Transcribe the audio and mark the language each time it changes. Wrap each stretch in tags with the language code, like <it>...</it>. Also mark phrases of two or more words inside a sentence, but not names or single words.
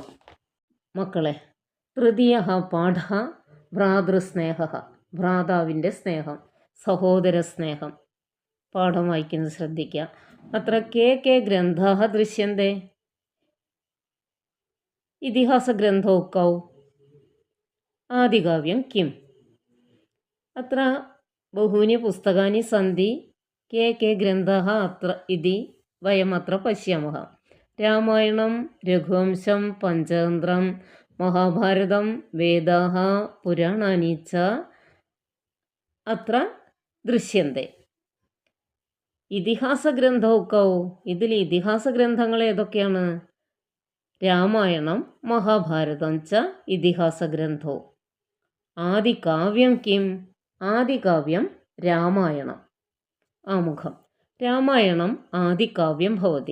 <ml>മക്കളെ,</ml> <sa>തൃതീയ പാഠ ഭ്രാതൃസ്നേഹ,</sa> <ml>ഭ്രാതാവിൻ്റെ സ്നേഹം, സഹോദര സ്നേഹം. പാഠം വായിക്കുന്നത് ശ്രദ്ധിക്കുക.</ml> <sa>അത്ര കേ ഗ്രന്ഥാः ദൃശ്യന്തെ. ഇതിഹാസഗ്രന്ഥौ कौ आदिकाव्यं किम्. अत्र बहूनि पुस्तकानि सन्ति. के ग्रन्थाः अत्र इति वयमत्र पश्यामः. रामायणं, रघुवंशं, पञ्चतन्त्रं, महाभारतं, वेदाः, पुराणानि च अत्र दृश्यन्ते. ഇതിഹാസഗ്രന്ഥौ कौ.</sa> <ml>ഇതിൽ ഇതിഹാസഗ്രന്ഥങ്ങൾ ഏതൊക്കെയാണ്?</ml> <sa>രാമായണം, മഹാഭാരതം ച ഇതിഹാസഗ്രന്ഥോ. ആദികാവ്യം കിം. ആദികാവ്യം രാമായണം. ആമുഖം. രാമായണം ആദികാവ്യം ഭവതി.</sa>